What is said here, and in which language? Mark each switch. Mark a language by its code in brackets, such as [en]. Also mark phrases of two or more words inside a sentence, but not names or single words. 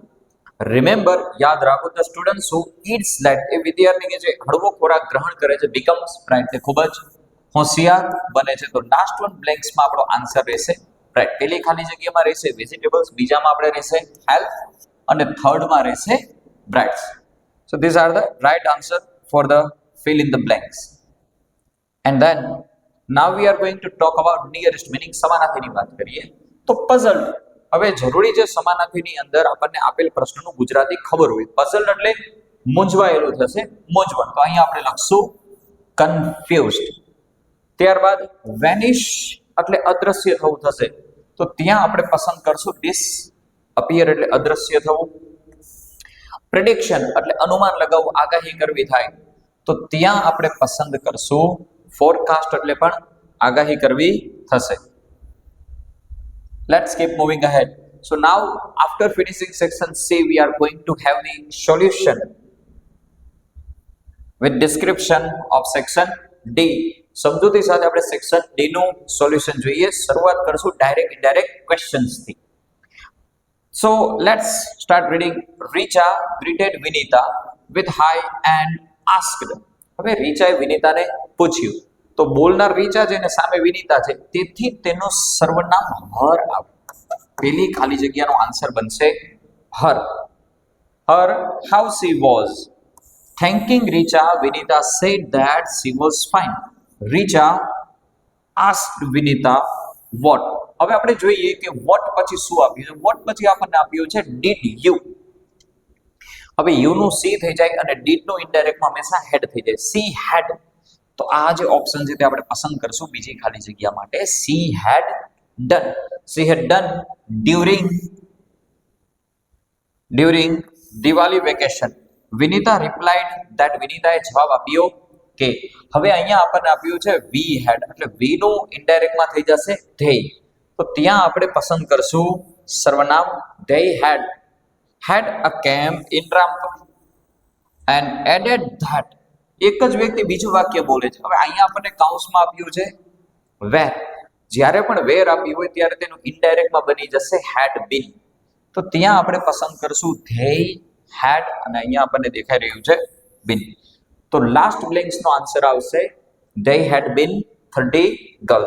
[gu] રિમેમ્બર, યાદ રાખો, [en] the students who eats light, [gu] એ વિદ્યાર્થી કે જે હળવો ખોરાક ગ્રહણ કરે છે, [en] becomes bright, [gu] તે ખૂબ જ હોશિયાર બને છે. તો [en] last one [gu] બ્લેન્ક્સમાં આપણો આન્સર રહેશે બ્રાઇટ. પહેલી ખાલી જગ્યામાં રહેશે વેજીટેબલ્સ, બીજામાં આપણે રહેશે હેલ્થ, અને થર્ડમાં રહેશે brights. [en] So these are the right answer for the fill in the blanks. And then now we are going to talk about nearest, meaning [gu] સમાનાર્થીની વાત કરીએ. તો puzzled, હવે જરૂરી છે સમાનાર્થીની અંદર આપણને આપેલ પ્રશ્નનું ગુજરાતી ખબર હોય. puzzled એટલે મૂંઝવાયેલું થશે, મૂંઝવણ. તો અહીંયા આપણે લખશું confused. ત્યારબાદ vanish એટલે અદ્રશ્ય થવું થશે, તો ત્યાં આપણે પસંદ કરશું disappear એટલે અદ્રશ્ય થવું. પ્રેડિક્શન એટલે અનુમાન લગાવવું, આગાહી કરવી થાય, તો ત્યાં આપણે પસંદ કરશું ફોરકાસ્ટ એટલે પણ આગાહી કરવી થશે. [en] Let's keep moving ahead. So now after finishing section C, we are going to have the solution with description of section D. [gu] સમજૂતી સાથે આપણે સેક્શન D નું સોલ્યુશન જોઈએ. શરૂઆત કરશું [en] direct indirect questions [gu] થી. [en] So let's start reading. Richa greeted Vinita with hi and asked. [gu] હવે રીચાએ વિનીતાને પૂછ્યું, તો બોલનાર રીચા છે અને સામે વિનીતા છે, તેથી તેનું સર્વનામ હર આવે. પેલી ખાલી જગ્યાનો આન્સર બનશે હર. [en] Her how she was. Thanking Richa, Vinita said that she was fine. Richa asked Vinita what. [gu] હવે આપણે જોઈએ કે what પછી શું આપ્યું છે. what પછી આપણને આપ્યું છે [en] did you. [gu] હવે you નું c થઈ જાય અને did નું ઇનડાયરેક્ટમાં હંમેશા head થઈ જાય, [en] she had. [gu] તો આ જે ઓપ્શન છે તે આપણે પસંદ કરશું બીજી ખાલી જગ્યા માટે. [en] she had done. she had done during Diwali vacation. Vinita replied that. [gu] વિનીતાએ જવાબ આપ્યો કે. હવે અહીંયા આપણને આપ્યું છે [en] we had, [gu] એટલે we નું ઇનડાયરેક્ટમાં થઈ જશે they. તો ત્યાં આપણે પસંદ કરશું સર્વનામ [en] they had a camp in Rampur and added that. [gu] એક જ વ્યક્તિ બીજું વાક્ય બોલે છે. હવે અહીંયા આપણને કાઉન્સમાં આપ્યું છે where. જ્યારે પણ where આપ્યું હોય ત્યારે તેનું ઇનડાયરેક્ટમાં બની જશે [en] had been. [gu] તો ત્યાં આપણે પસંદ કરશું [en] they had, [gu] અને અહીંયા આપણને દેખાઈ રહ્યું છે been. તો લાસ્ટ બ્લેન્ક્સનો આન્સર આવશે [en] they had been 30 girls.